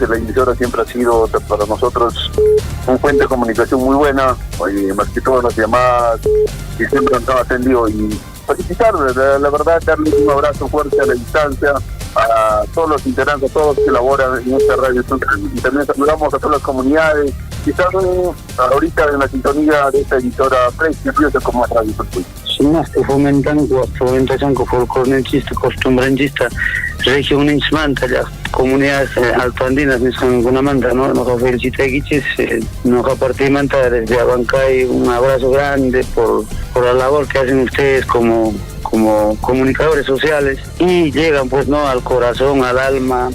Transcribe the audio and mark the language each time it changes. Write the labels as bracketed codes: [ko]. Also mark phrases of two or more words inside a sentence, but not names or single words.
[es] La emisora siempre ha sido para nosotros un fuente de comunicación muy buena, más que todo las llamadas, y siempre nos han atendido. Y felicitarles, la verdad, darles un abrazo fuerte a la distancia a todos los integrantes, a todos los que elaboran en esta radio. Y también saludamos a todas las comunidades que están ahorita en la sintonía de esta emisora prestigiosa como es Radio Surfui. Sinaste fomentación folclorista, costumbrista, región las comunidades altoandinas son una manta, ¿no? Nos felicita nos partimos desde Abancay, un abrazo grande por la labor que hacen ustedes como comunicadores sociales y llegan pues no al corazón, al alma.